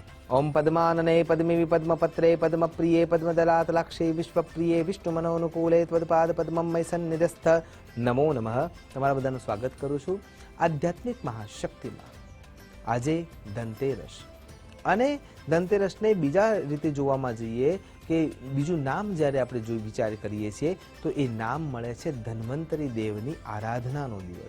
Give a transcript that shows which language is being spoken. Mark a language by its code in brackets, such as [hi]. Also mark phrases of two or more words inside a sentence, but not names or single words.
[sa] ओम पद्मानने पद्मिवि पद्मपत्रे पद्मप्रिये पद्मदलातलाक्षे विश्वप्रिये विष्णुमनोनुकूले त्वत्पाद पद्मं मयि सन्निधस्थ नमो नमः। [gu] તમારા બધાનું સ્વાગત કરું છું આધ્યાત્મિક મહાશક્તિમાં। આજે ધનતેરસ અને ધનતેરસને બીજા રીતે જોવામાં જઈએ કે બીજું નામ જ્યારે આપણે જો વિચાર કરીએ છીએ તો એ નામ મળે છે ધન્વંતરી દેવની આરાધનાનો દિવસ।